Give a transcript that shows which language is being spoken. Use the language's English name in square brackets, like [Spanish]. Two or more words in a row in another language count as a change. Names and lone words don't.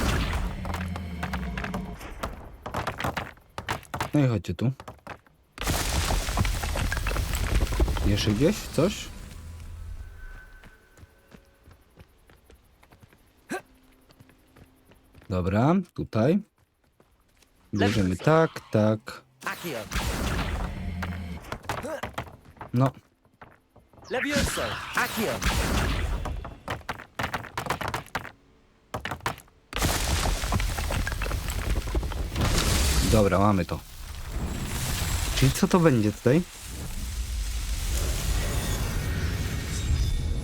[Polish] no i chodźcie tu. Jeszcze gdzieś coś? Dobra, tutaj. Bierzemy tak. Accio. No, Levioso. Accio. dobra, mamy to. Czyli co to będzie tutaj?